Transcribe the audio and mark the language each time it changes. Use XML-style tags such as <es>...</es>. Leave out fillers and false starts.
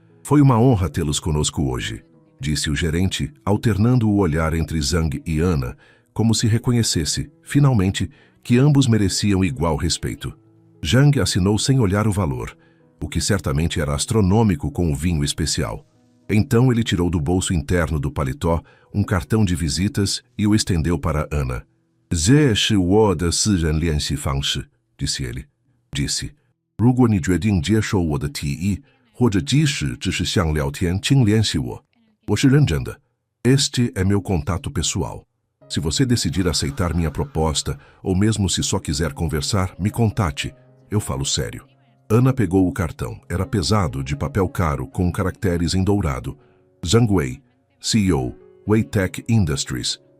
<pt>Foi uma honra tê-los conosco hoje, disse o gerente, alternando o olhar entre Zhang e Ana, como se reconhecesse, finalmente, que ambos mereciam igual respeito. Zhang assinou sem olhar o valor, o que certamente era astronômico com o vinho especial. Então ele tirou do bolso interno do paletó um cartão de visitas e o estendeu para Ana.</pt> <zh>"这是我的私人联系方式",</zh> <pt>disse ele.</pt> <zh>Disse, "如果你决定接受我的提议，或者即使只是想聊天，请联系我。我是认真的。</zh> <pt>Este é meu contato pessoal. Se você decidir aceitar minha proposta, ou mesmo se só quiser conversar, me contate. Eu falo sério." Ana pegou o cartão. Era pesado, de papel caro, com caracteres em dourado. Zhang Wei, CEO, Weitech Industries.</pt>